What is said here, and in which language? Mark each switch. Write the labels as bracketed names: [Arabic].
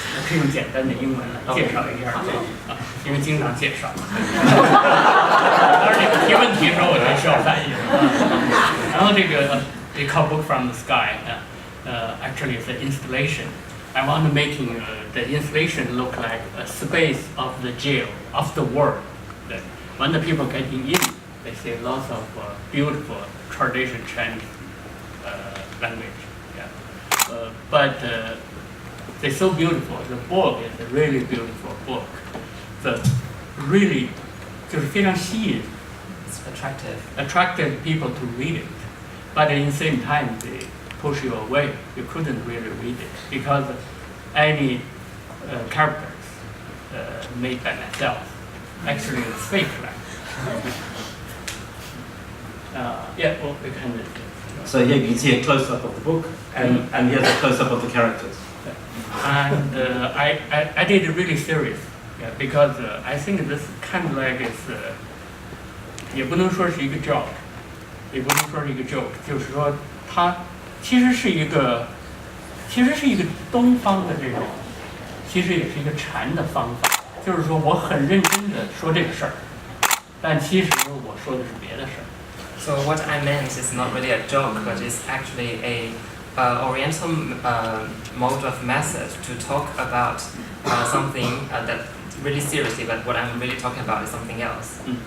[Chinese] 可以用简单的英文来介绍一下这个啊，因为经常介绍。当然你们提问题的时候，我就需要翻译。然后这个 [English] they call book from the sky. Actually, it's an installation. I want to making the installation look like a space of the jail of the world. That when the people getting in, they see lots of beautiful traditional Chinese language. Yeah. But they're so beautiful. The book is a really beautiful book. The really [Chinese] 就是非常吸引 [English] It's attractive. attracted people to read it. But at the same time, they push you away. You couldn't really read it because any characters made by myself actually it's fake, right? Yeah, well, we can. So here you can see a close-up of the book, and here's a close-up of the characters. [Chinese] And I did it really serious, yeah, because I think this kind of like is 也不能说是一个 joke， 也不能说是一个 joke， 就是说它其实是一个东方的这种，其实也是一个禅的方法，就是说我很认真的说这个事儿，但其实我说的是别的事儿。 [English] So what I meant is not really a joke, but it's actually a Oriental mode of method to talk about something that really seriously, but what I'm really talking about is something else.